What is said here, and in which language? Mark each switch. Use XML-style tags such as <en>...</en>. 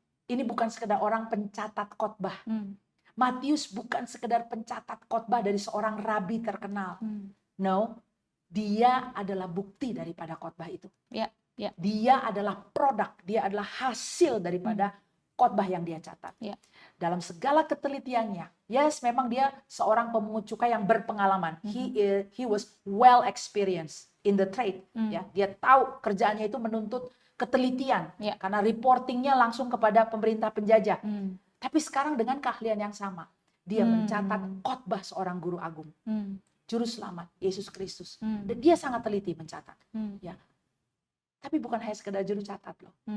<id>Ini bukan sekedar orang pencatat khotbah. Matius bukan sekedar pencatat khotbah dari seorang rabi terkenal. No, dia adalah bukti daripada khotbah itu. Dia adalah produk, dia adalah hasil daripada khotbah yang dia catat. Dalam segala ketelitiannya, yes, memang dia seorang pemungut cukai yang berpengalaman.</id> <en>He was well experienced in the trade.</en> <id>Ya, dia tahu kerjaannya itu menuntut ketelitian, karena reportingnya langsung kepada pemerintah penjajah. Tapi sekarang dengan keahlian yang sama, dia mencatat khotbah seorang guru agung, juru selamat Yesus Kristus. Dan dia sangat teliti mencatat. Ya. Tapi bukan hanya sekedar juru catat loh.</id>